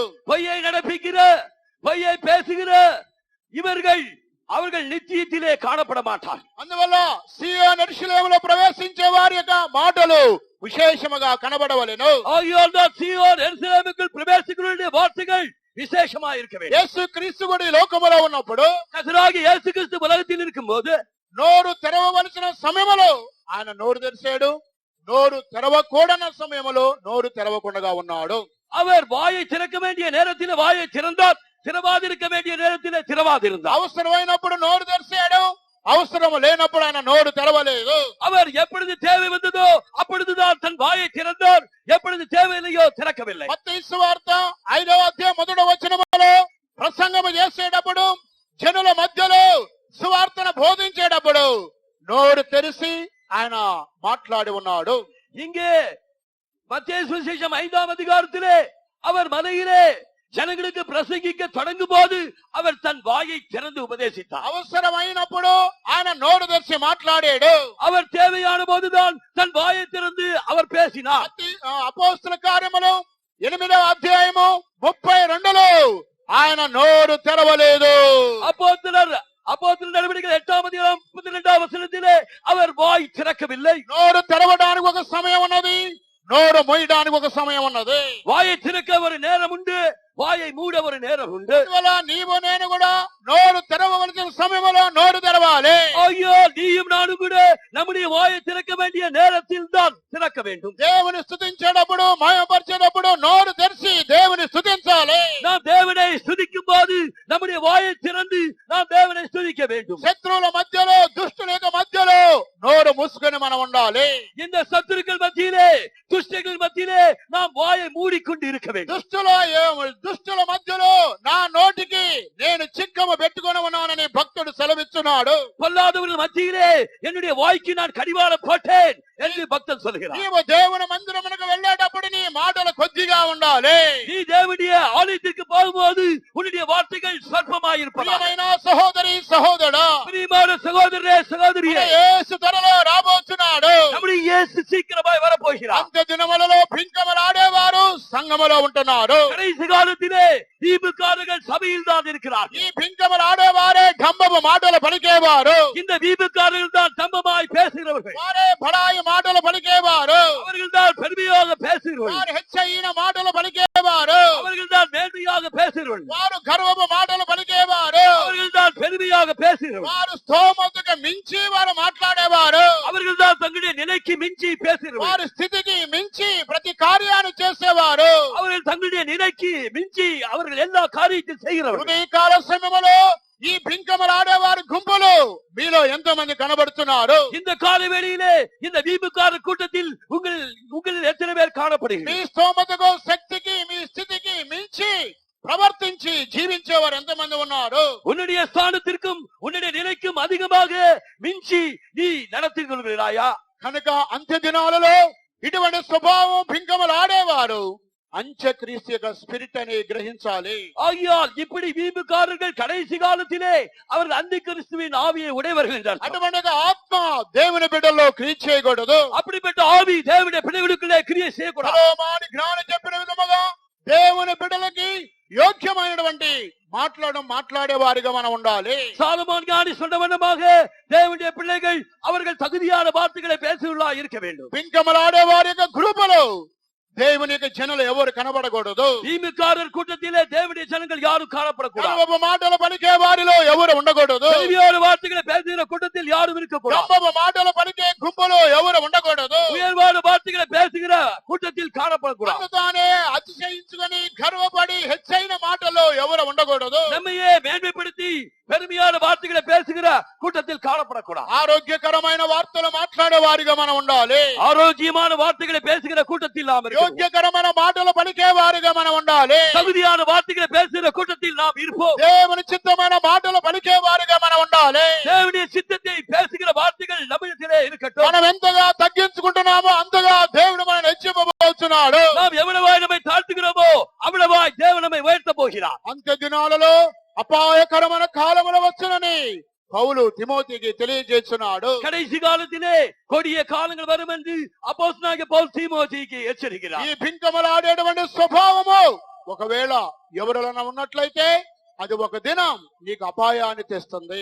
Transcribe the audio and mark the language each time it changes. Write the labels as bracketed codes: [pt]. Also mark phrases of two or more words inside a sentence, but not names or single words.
[ta] பொய்யை நடப்பிக்கிற, பொய்யை பேசுகிற இவர்கள் அவர்கள் நித்தியத்திலே காணப்பட மாட்டார். [te] అందువల్ల సియోను యెరూషలేములో ప్రవేశించే వారి యొక్క మాటలు విశేషముగా కనబడవలెను. [ta] ஆகையால் தான் சீயோன் எருசலேமுக்குள் பிரவேசிக்கிறவருடைய வார்த்தைகள் விசேஷமா இருக்க வேண்டும். [te] యేసు క్రీస్తు కూడా ఈ లోకములో ఉన్నప్పుడు, [ta] கர்த்தராகிய இயேசு கிறிஸ்து உலகத்தில் இருக்கும்போது [te] నోరు తెరవవలసిన సమయంలో ఆయన నోరు తెరిచాడు, నోరు తెరవకూడని సమయంలో నోరు తెరవకుండా ఉన్నాడు. [ta] அவர் வாயை திறக்க வேண்டிய நேரத்தில் வாயை திறந்தார், திறவாதிருக்க வேண்டிய நேரத்தில் திறவாதிருந்தார். [te] అవసరమైనప్పుడు నోరు తెరిచాడు, అవసరం లేనప్పుడు ఆయన నోరు తెరవలేదు. [ta] அவர் எப்பொழுது தேவை வந்ததோ அப்பொழுதுதான் தன் வாயை திறந்தார், எப்பொழுது தேவையில்லையோ திறக்கவில்லை. [te] మత్తయి సువార్త 5వ అధ్యాయం 1వ వచనములో ప్రసంగము చేసేటప్పుడు జనుల మధ్యలో సువార్తను బోధించేటప్పుడు నోరు తెరిచి ఆయన మాట్లాడి ఉన్నాడు. [ta] இங்கே மத்தேயு சுவிசேஷம் 5ஆம் அதிகாரத்திலே அவர் மலையிலே ஜனங்களுக்கு பிரசங்கிக்க தொடங்கும் போது அவர் தன் வாயை திறந்து உபதேசித்தார். [te] అవసరమైనప్పుడు ఆయన నోరు తెరిచి మాట్లాడాడు. [ta] அவர் தேவையான போதுதான் தன் வாயை திறந்து அவர் பேசினார். [te] అపోస్తల కార్యములు 8వ అధ్యాయము 32లో ఆయన నోరు తెరవలేదు. [ta] அப்போஸ்தலர் நடவடிக்கைகள் 8ஆம் அதிகாரம் 32ஆம் வசனத்திலே அவர் வாய் திறக்கவில்லை. [te] నోరు తెరవడానికి ఒక సమయం ఉన్నది, నోరు మూయడానికి ఒక సమయం ఉన్నది. [ta] வாயை திறக்க ஒரு நேரம் உண்டு, வாயை மூட ஒரு நேரம் உண்டு. [te] అందువల్ల నీవు నేను కూడా నోరు తెరవవలసిన సమయంలో నోరు తెరవాలి. [ta] ஐயோ, நீயும் நானும் கூட நம்முடைய வாயை திறக்க வேண்டிய நேரத்தில் தான் திறக்க வேண்டும். [te] దేవుని స్తుతించేటప్పుడు మహిమపరిచేటప్పుడు నోరు తెరిచి దేవుని స్తుతించాలి. [ta] நாம் தேவனை ஸ்துதிக்கும் போது நம்முடைய வாயை திறந்து நாம் தேவனை ஸ்துதிக்க வேண்டும். [te] శత్రువుల మధ్యలో దుష్టుల యొక్క మధ్యలో నోరు మూసుకొని మనం ఉండాలి. [ta] இந்த சத்துருக்கள் மத்தியிலே துஷ்டர்கள் மத்தியிலே நாம் வாயை மூடிக்கொண்டு இருக்க வேண்டும். [te] దుష్టుల మధ్యలో నా నోటికి నేను చిక్కము పెట్టుకొని ఉన్నానని భక్తుడు సెలవిస్తున్నాడు. [ta] பொல்லாதவர்கள் மத்தியிலே என்னுடைய வாய்க்கு நான் கடிவாளம் போட்டேன் என்று பக்தன் சொல்கிறார். [te] నీవు దేవుని మందిరమునకు వెళ్ళేటప్పుడు నీ మాటలు కొద్దిగా ఉండాలి. [ta] நீ தேவனுடைய ஆலயத்திற்கு போகும்போது உன்னுடைய வார்த்தைகள் சொற்பமாய் இருப்பதாக. [te] ప్రియమైన సహోదరి సహోదరుడా, [ta] பிரியமான சகோதரரே சகோதரியே, [te] యేసు త్వరలో రాబోతున్నాడు. [ta] நம்முடைய இயேசு சீக்கிரமாய் வரப்போகிறார். [te] అంత్య దినములలో భింకములాడేవారు సంఘములో ఉంటున్నారు. [ta] கடைசி காலத்திலே தீபுக்காரர்கள் சபையில் தான் இருக்கிறார்கள். [te] ఈ భింకములాడేవారే డంబపు మాటలు పలికేవారు. [ta] இந்த தீபுக்காரர்கள் தான் தம்பமாய் பேசுகிறவர்கள். [te] వారే బడాయి మాటలు పలికేవారు. [ta] அவர்கள் தான் பெருமையாக பேசுகிறவர்கள். [te] వారు హెచ్చయిన మాటలు పలికేవారు. [ta] அவர்கள் தான் மேன்மையாக பேசுகிறவர்கள். [te] వారు గర్వపు మాటలు పలికేవారు. [ta] அவர்கள் தான் பெருமையாக பேசுகிறவர்கள். [te] వారు స్తోమతకు మించి వారు మాట్లాడేవారు. [ta] அவர்கள் தான் தங்களுடைய நிலைக்கு மிஞ்சி பேசுகிறவர்கள். [te] వారి స్థితికి మించి ప్రతి కార్యాన్ని చేసేవారు. [ta] அவர்கள் தங்களுடைய நிலைக்கு மிஞ்சி அவர்கள் எல்லா காரியத்தையும் செய்கிறவர்கள். [te] ఈ కాల సమయంలో ఈ భింకములాడేవారి గుంపులు మీలో ఎంతో మంది కనబడుతున్నారు. [ta] இந்த கால வேளையிலே இந்த வீம்புக்கார கூட்டத்தில் உங்களில் எத்தனை பேர் காணப்படுகிறீர்கள்? [te] మీ స్తోమతకు శక్తికి మీ స్థితికి మించి ప్రవర్తించి జీవించేవారు ఎంతమంది ఉన్నారు? [ta] உன்னுடைய ஸ்தானத்திற்கும் உன்னுடைய நிலைக்கும் அதிகமாக மிஞ்சி நீ நடத்திக் கொள்கிறாயா? [te] కనుక అంత్య దినాలలో ఇటువంటి స్వభావం భింకములాడేవారు అంత్యక్రీస్తు యొక్క స్పిరిట్ అని గ్రహించాలి. [ta] ஆகையால் இப்படி வீம்புக்காரர்கள் கடைசி காலத்திலே அவர்கள் அந்தி கிறிஸ்துவின் ஆவியை உடையவர்கள் என்றார். [te] అటువంటి ఆత్మ దేవుని బిడ్డల్లో క్రియ చేయకూడదు. [ta] அப்படிப்பட்ட ஆவி தேவனுடைய பிள்ளைகளுக்குள்ளே கிரியை செய்யக்கூடாது. [te] సలోమాను జ్ఞానం చెప్పిన విధముగా దేవుని బిడ్డలకి యోగ్యమైనటువంటి మాట్లాడే వారిగా మనం ఉండాలి. [ta] சாலமோன் ஞானி சொன்ன வண்ணமாக தேவனுடைய பிள்ளைகள் அவர்கள் தகுதியான வார்த்தைகளை பேசுவதா இருக்க வேண்டும். [te] భింకములాడే వారి యొక్క గ్రూపులో దేవుని యొక్క జనులు ఎవరు కనబడకూడదు. [ta] வீம்புக்காரர் கூட்டத்திலே தேவனுடைய ஜனங்கள் யாரும் காணப்படக்கூடாது. [te] గర్వపు మాటలు పలికే వారిలో ఎవరు ఉండకూడదు. [ta] பெருமையான வார்த்தைகளை பேசுகிற கூட்டத்தில் யாரும் இருக்கக்கூடாது. [te] గర్వపు మాటలు పలికే గుంపులో ఎవరు ఉండకూడదు. [ta] உயர்வான வார்த்தைகளை பேசுகிற கூட்டத்தில் காணப்படக்கூடாது. [te] తానే అతిశయించుకొని గర్వపడి హెచ్చైన మాటల్లో ఎవరు ఉండకూడదు. [ta] நம்மையே மேன்மைப்படுத்தி பெருமையான வார்த்தைகளை பேசுகிற கூட்டத்தில் காணப்படக்கூடாது. [te] ఆరోగ్యకరమైన వార్తలు మాట్లాడే వారిగా మనం ఉండాలి. [ta] ஆரோக்கியமான வார்த்தைகளை பேசுகிற கூட்டத்தில் நாம் இருப்போம். [te] యోగ్యకరమైన మాటలు పలికే వారిగా మనం ఉండాలి. [ta] தகுதியான வார்த்தைகளை பேசுகிற கூட்டத்தில் நாம் இருப்போம். [te] దేవుని చిత్తమైన మాటలు పలికే వారిగా మనం ఉండాలి. [ta] தேவனுடைய சித்தத்தை பேசுகிற வார்த்தைகள் நம்மிடத்திலே இருக்கட்டும். [te] మనం ఎంతగా తగ్గించుకుంటున్నామో అంతగా దేవుడు మనల్ని హెచ్చింపబోతున్నాడు. [ta] நாம் எவ்வளவாய் நம்மை தாழ்த்துகிறோமோ அவ்வளவாய் தேவன் நம்மை உயர்த்த போகிறார். [te] అంత్య దినాలలో అపాయకరమైన కాలములు వచ్చునని పౌలు తిమోతికి తెలియజేస్తున్నాడు. [ta] கடைசி காலத்திலே கொடிய காலங்கள் வரும் என்று அப்போஸ்தலனாகிய பவுல் தீமோத்தேயுக்கு எச்சரிக்கிறார். [te] ఈ భింకములాడేటువంటి స్వభావము ఒకవేళ ఎవరిలో ఉన్నట్లయితే అది ఒక దినం నీకు అపాయాన్ని తెస్తుంది.